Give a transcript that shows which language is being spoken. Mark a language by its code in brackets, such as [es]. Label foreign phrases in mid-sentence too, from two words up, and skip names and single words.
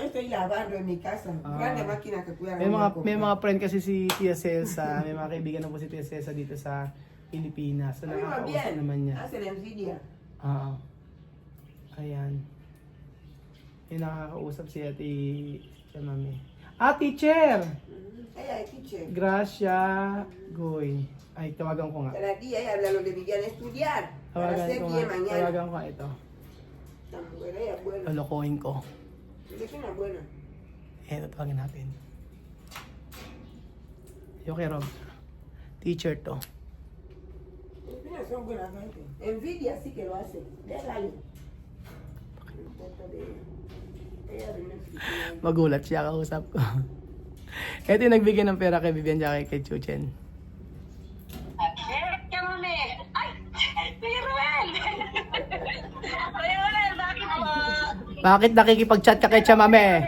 [tl] May mga friend kasi si Tia Celsa, may mga kaibigan na po si Tia Celsa dito sa Pilipinas. So nakakausap naman niya. Oo. Ayan. May nakakausap si Tia Mami. Teacher! Ay, teacher. Gracia Goy. Ay, tawagan ko nga. [es] Cada día ella habla lo que Vivian estudiar. Para [tl] Tawagan [es] hacer [tl] ko [es] bien [tl] nga. [es] mañana. [tl] Tawagan ko nga ito. [es] Tan buena, ella es buena. [tl] Lolokohin ko. [es] Ella es una buena. [tl] Tatawagin natin. Yung kay Rob. Teacher to. [es] Mira, son buena gente. Envidia sí que lo hace. Déjale. No importa de ella. Ella de México. [tl] Magulat siya, kausap ko. Ito yung nagbigay ng pera kay Vivian at kay Chuchen. Bakit nakikipag-chat ka kay Chamame?